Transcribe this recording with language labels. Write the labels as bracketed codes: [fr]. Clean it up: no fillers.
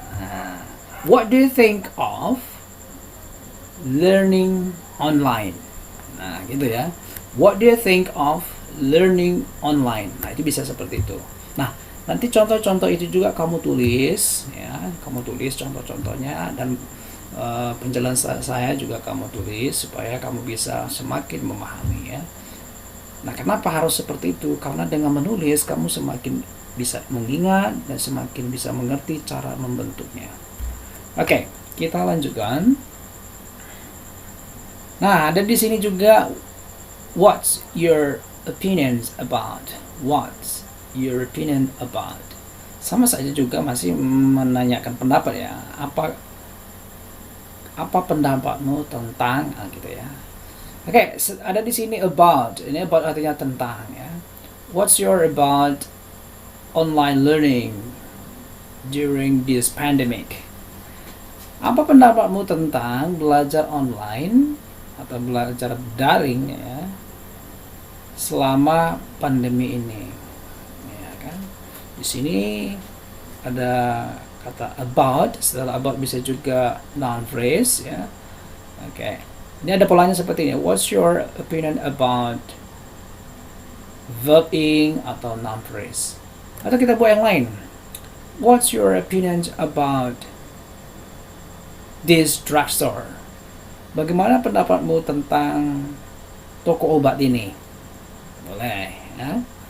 [en] Nah, what do you think of learning online? [id] Nah, gitu ya. [en] What do you think of learning online? [id] Nah, itu bisa seperti itu. Nah, nanti contoh-contoh itu juga kamu tulis, ya. Kamu tulis contoh-contohnya, dan penjelasan saya juga kamu tulis supaya kamu bisa semakin memahami, ya. Nah, kenapa harus seperti itu? Karena dengan menulis kamu semakin bisa mengingat dan semakin bisa mengerti cara membentuknya. Oke, kita lanjutkan. [en] Nah, ada di sini juga what's your opinions about? What's your opinion about? [id] Sama saja juga masih menanyakan pendapat, ya. Apa pendapatmu tentang gitu ya. Oke, ada di sini about. Ini about artinya tentang, ya. [en] What's your about online learning during this pandemic? [id] Apa pendapatmu tentang belajar online atau belajar daring, ya, selama pandemi ini? Ya kan? Di sini ada kata about. Setelah about bisa juga noun phrase, ya. Oke. Ini ada polanya seperti ini. [en] What's your opinion about verb ing atau noun phrase? [id] Atau kita buat yang lain. [en] What's your opinion about this drugstore? [id] Bagaimana pendapatmu tentang toko obat ini? Boleh, ya.